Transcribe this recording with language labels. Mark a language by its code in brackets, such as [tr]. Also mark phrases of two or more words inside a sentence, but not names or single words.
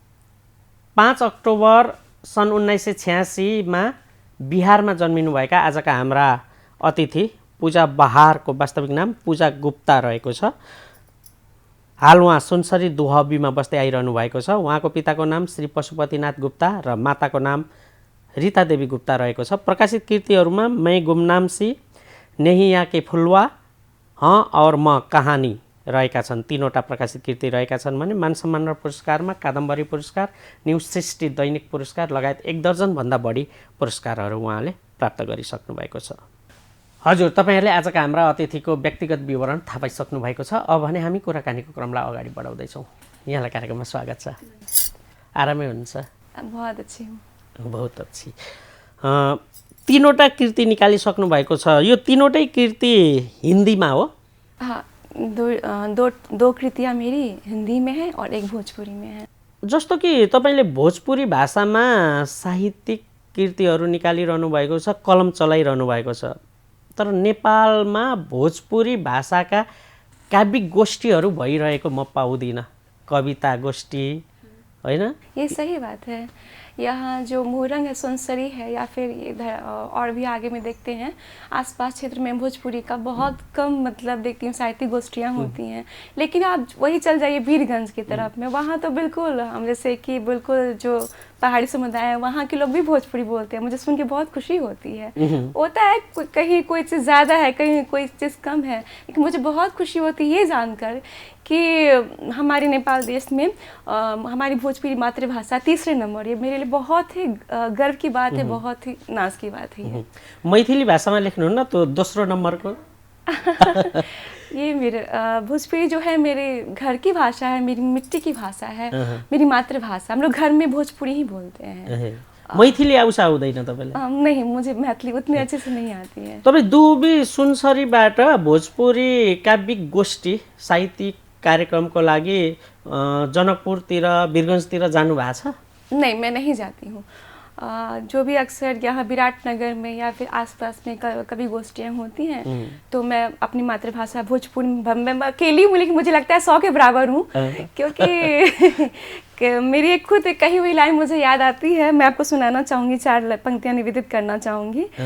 [ne] 5 अक्टोबर सन् 1986मा बिहारमा जन्मिनुभएका आजका हाम्रा अतिथि पूजा बहारको वास्तविक नाम पूजा गुप्ता रहेको छ। हाल उहाँ सुनसरी दुहबीमा बस्दै आइरहनु भएको छ। उहाँको पिताको नाम श्री पशुपतिनाथ गुप्ता र माताको नाम रीता देवी गुप्ता रहेको छ। प्रकाशित कृतिहरूमा मैं गुमनाम सी, नेहिया के फुलवा, हाँ और म कहानी रहेका छन्। 3वटा प्रकाशित कृति रहेका छन् भने मान सम्मान पुरस्कारमा कादम्बरी पुरस्कार, न्यू सृष्टि दैनिक पुरस्कार लगायत 1 दर्जनभन्दा बढी पुरस्कारहरू उहाँले प्राप्त गरिसक्नु भएको छ। हजुर, तपाईँहरूले आजका हाम्रा अतिथिको व्यक्तिगत विवरण थाहा पाइसक्नु भएको छ। अब भने हामी कुराकानीको क्रमलाई अगाडि बढाउँदैछौँ। यहाँलाई कार्यक्रममा स्वागत छ। आरामै हुनुहुन्छ? [hi] बहुत अच्छी हूँ। बहुत अच्छी। [ne] 3वटा कृति निकालिसक्नु भएको छ। यो 3वटै कृति हिन्दीमा हो? [hi] हाँ, दो कृतियाँ मेरी हिंदी में है और एक भोजपुरी में है। [ne] जस्तो कि तपाईँले भोजपुरी भाषामा साहित्यिक कृतिहरू निकालिरहनु भएको छ, कलम चलाइरहनु भएको छ। तर नेपालमा भोजपुरी भाषाका काव्यिक गोष्ठीहरू भइरहेको म पाउँदिनँ। कविता गोष्ठी, होइन? [hi] ये सही बात है। यहाँ जो मोरंग है, सुनसरी है, या फिर इधर और भी आगे में देखते हैं आसपास क्षेत्र में भोजपुरी का बहुत कम मतलब देखती हूँ साहित्यिक गोष्ठियाँ होती हैं। लेकिन आप वही चल जाइए वीरगंज की तरफ में, वहाँ तो बिल्कुल हम जैसे कि बिल्कुल जो पहाड़ी समुदाय है वहाँ के लोग भी भोजपुरी बोलते हैं। मुझे सुन के बहुत खुशी होती है। होता है कहीं कोई चीज़ ज़्यादा है, कहीं कोई चीज़ कम है, लेकिन मुझे बहुत खुशी होती है ये जानकर कि हमारे नेपाल देश में हमारी भोजपुरी मातृभाषा 3रे नंबर। ये मेरे लिए बहुत ही गर्व की बात है, बहुत ही नाज की बात है। [ne] मैथिली भाषामा लेख्नु न तो दोस्रो नम्बरको [hi] ये मेरे भोजपुरी जो है मेरे घर की भाषा है, मेरी मिट्टी की भाषा है, मेरी मातृभाषा। हम लोग घर में भोजपुरी ही बोलते हैं। [ne] मैथिली आउँदैन तपाईँले? [hi] नहीं, मुझे मैथिली उतनी अच्छे से नहीं आती है। [ne] तपाईँ दुबी सुनसरीबाट भोजपुरी काव्यिक गोष्ठी साहित्यिक कार्यक्रमको लागि जनकपुरतिर वीरगंजतिर जानु भएको छ? [hi] नहीं, मैं नहीं जाती हूँ। जो भी अक्सर यहाँ विराटनगर में या फिर आसपास में कभी गोष्ठियाँ होती हैं तो मैं अपनी मातृभाषा भोजपुरी में अकेली हूँ, लेकिन मुझे लगता है 100 के बराबर हूँ। क्योंकि मेरी एक खुद कही हुई लाइन मुझे याद आती है, मैं आपको सुनाना चाहूँगी, 4 पंक्तियाँ निवेदित करना चाहूँगी।